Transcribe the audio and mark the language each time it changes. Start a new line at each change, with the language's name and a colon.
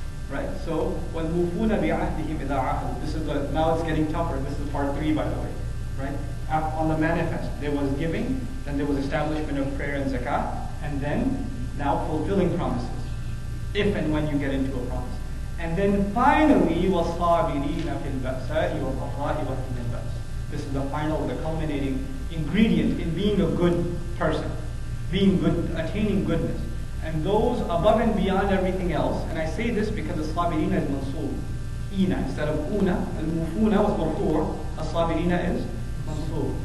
English: Right? So,
Arabic: وَالْمُوفُونَ بِعَهْدِهِمْ إِذَا عَهَدُوا.
English: This is now it's getting tougher. This is part 3, by the way. Right? On the manifest, there was giving, then there was establishment of prayer and zakah, and then now fulfilling promises, if and when you get into a promise. And then finally,
Arabic: وَالصَّابِرِينَ فِي الْبَأْسَاءِ وَالضَّرَّاءِ وَحِينَ الْبَأْسِ.
English: This is the final, the culminating ingredient in being a good person, being good, attaining goodness. And those above and beyond everything else, and I say this because as-sabirina is mansoob, ina, instead of una, al-mufuna was marfu', as-sabirina is mansoob.